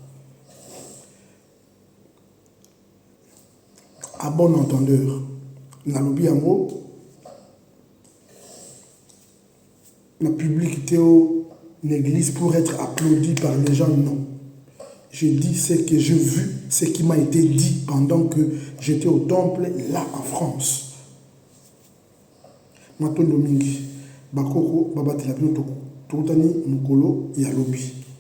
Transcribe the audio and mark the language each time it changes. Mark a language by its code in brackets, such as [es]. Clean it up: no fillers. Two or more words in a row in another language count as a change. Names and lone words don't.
[fr] À bon entendeur, la publicité une église pour être applaudi par les gens, non. Je dis ce que j'ai vu, ce qui m'a été dit pendant que j'étais au temple là en France. [ln] Matondo mingi bakoko babatela bino tokutani mukolo ya lobi.